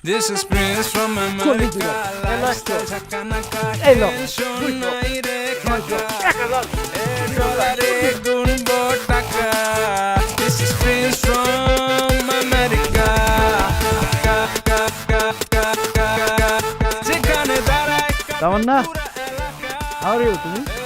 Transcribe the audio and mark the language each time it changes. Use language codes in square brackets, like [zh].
[en] This is Prince from America. [bn] Lifestyle Jhakanaka, tension নাই রে কাকা। ডলারে গুনবো টাকা। [en] This is Prince from America. [bn] যেখানে দাঁড়ায় তামান্না, [en] how are you [bn] তুমি?